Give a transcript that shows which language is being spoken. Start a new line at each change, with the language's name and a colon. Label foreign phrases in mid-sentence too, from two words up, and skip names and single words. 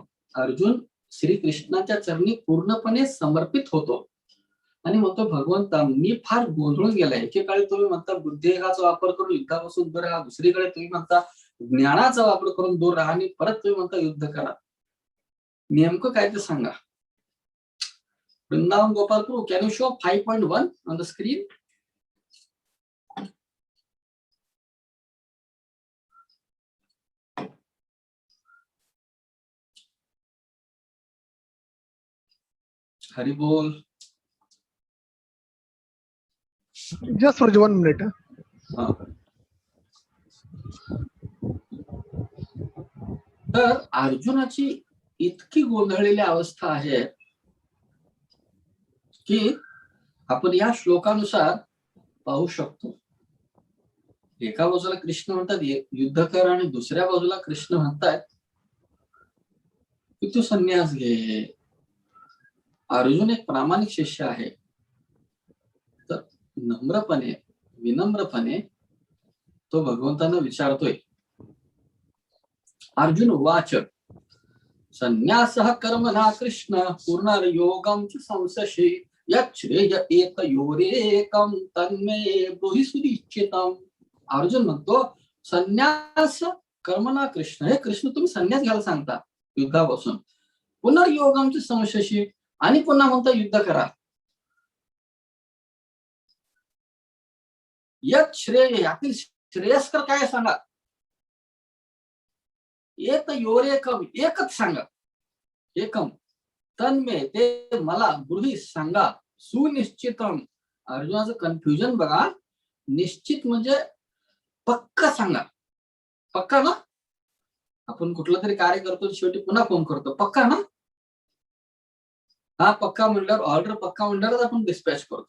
Marathi: अर्जुन श्रीकृष्णाच्या चरणी पूर्णपणे समर्पित होतो आणि म्हणतो, भगवंता मी फार गोंधळून गेलाय. एकेकाळी तुम्ही म्हणता बुद्धियोगाचा वापर करून युद्धापासून दूर राहा, दुसरीकडे तुम्ही म्हणता ज्ञानाचा वापर करून दूर राहा आणि परत तुम्ही म्हणता युद्ध करा. नेमकं काय ते सांगा. वृंदावन गोपाल प्रभू,
English: Can you show 5.1 on the screen?
Marathi: हरी बोल.
English: Just for 1 minute.
Marathi: तर अर्जुनाची इतकी गोंधळलेली अवस्था आहे की आपण या श्लोकानुसार पाहू शकतो. एका बाजूला कृष्ण म्हणतात युद्ध कर आणि दुसऱ्या बाजूला कृष्ण म्हणतात की तू संन्यास घे. अर्जुन एक प्रामाणिक शिष्य आहे, तर नम्रपणे विनम्रपणे तो भगवंतांना विचारतोय.
Sanskrit: अर्जुन वाच संन्यासः कर्मणा कृष्ण पूर्णयोगं च संशयि यच्छ्रेय एतयोरेकं तन्मे ब्रूहि सुनिश्चितम्.
Marathi: अर्जुन म्हणतो
Sanskrit: संन्यास कर्मणा कृष्ण,
Marathi: हे कृष्ण तुम्ही संन्यास घ्यायला सांगता युद्धापासून,
Sanskrit: पुनर्योगं च संशयि
Marathi: आणि पुन्हा म्हणता युद्ध करा.
Sanskrit: यत् श्रेय,
Marathi: यातील श्रेयस्कर काय सांगा. एतयोरेकम, एकच सांगा.
Sanskrit: एकम तन्मे,
Marathi: ते मला ब्रूहि सांगा. सुनिश्चितम, अर्जुनाचं कन्फ्युजन बघा. निश्चित म्हणजे पक्का सांगा. पक्का ना, आपण कुठलं तरी कार्य करतो शेवटी पुन्हा फोन करतो, पक्का ना. हा पक्का म्हणल्यावर, ऑर्डर पक्का म्हणल्यावर आपण डिस्पॅच करतो.